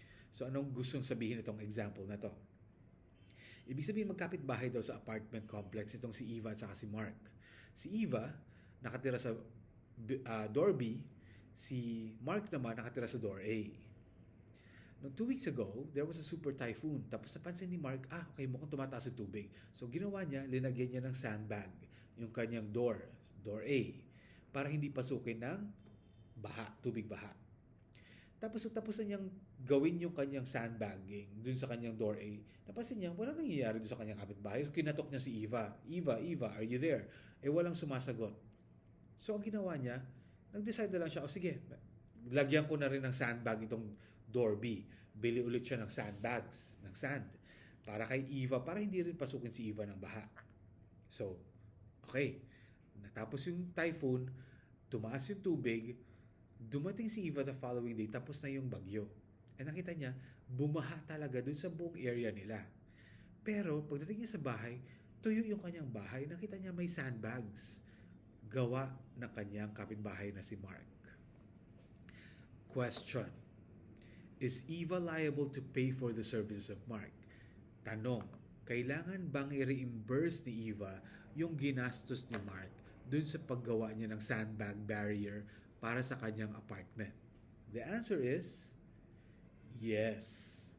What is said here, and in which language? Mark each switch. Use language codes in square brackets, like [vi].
[tl] So anong gustong sabihin itong example na to? Ibig sabihin magkapit-bahay daw sa apartment complex itong si Eva at saka si Mark. Si Eva nakatira sa door B, si Mark naman nakatira sa door A. [en] Noong 2 weeks ago, there was a super typhoon. [tl] Tapos napansin ni Mark, okay, mukhang tumataas ang tubig. So ginawa niya, linagyan niya ng sandbag yung kanyang door A, para hindi pasukin ng tubig baha. Tapos na niyang gawin yung kanyang sandbagging dun sa kanyang door A. Napansin niya, walang nangyayari dun sa kanyang kapitbahay. So kinatok niya si Eva. [en] Eva, are you there? [tl] Walang sumasagot. So ang ginawa niya, nag-decide na lang siya, sige, lagyan ko na rin ng sandbag itong Dorby. Bili ulit siya ng sandbags, ng sand. Para kay Eva, para hindi rin pasukin si Eva ng baha. So, okay. Natapos yung typhoon, tumaas yung tubig, dumating si Eva [en] the following day, [tl] tapos na yung bagyo. Eh nakita niya, bumaha talaga dun sa buong area nila. Pero pagdating niya sa bahay, tuyo yung kanyang bahay, nakita niya may sandbags. Gawa ng kanyang kapitbahay na si Mark. [en] Question. Is Eva liable to pay for the services of Mark? [tl] Tanong, kailangan bang i-reimburse ni Eva yung ginastos ni Mark dun sa paggawa niya ng sandbag barrier para sa kanyang apartment? [en] The answer is yes.